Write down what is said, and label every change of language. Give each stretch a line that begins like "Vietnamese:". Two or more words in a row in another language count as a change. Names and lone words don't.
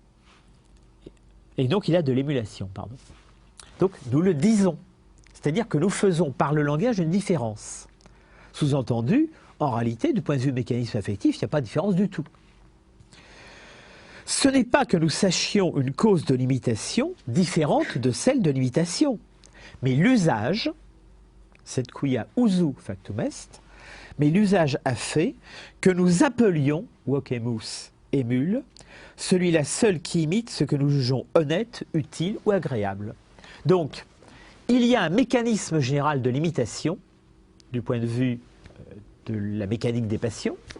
French: Et non qu'il a de l'émulation, pardon. Donc nous le disons, c'est-à-dire que nous faisons par le langage une différence. Sous-entendu, en réalité, du point de vue mécanisme affectif, il n'y a pas de différence du tout. Ce n'est pas que nous sachions une cause de l'imitation différente de celle de l'imitation, mais l'usage,
Latin: sed quia usu factum est,
French: mais l'usage a fait que nous appelions wokemus émule, celui-là seul qui imite ce que nous jugeons honnête, utile ou agréable. Donc, il y a un mécanisme général de l'imitation, du point de vue de la mécanique des passions.